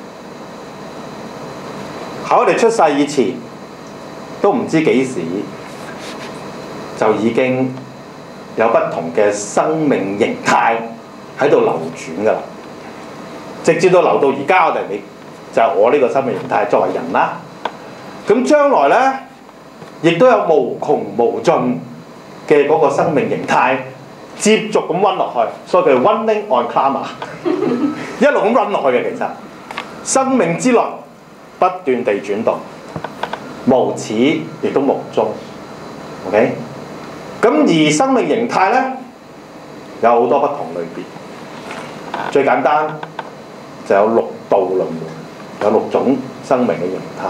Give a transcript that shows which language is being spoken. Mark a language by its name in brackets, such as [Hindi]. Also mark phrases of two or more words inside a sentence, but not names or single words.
[Cantonese] 喺我哋出世以前，都唔知幾時就已經有不同嘅生命形態喺度流轉㗎啦，直至到流到而家我哋就係我呢個生命形態作為人啦。咁將來呢，亦都有無窮無盡嘅嗰個生命形態接續咁溫落去，所以佢 [English] running on karma [Cantonese] 一路咁 run 落去嘅。其實生命之輪不斷地轉動，無始亦都無終。OK， 咁而生命形態呢，有好多不同類別，最簡單就有六道輪迴，有6種生命嘅形態。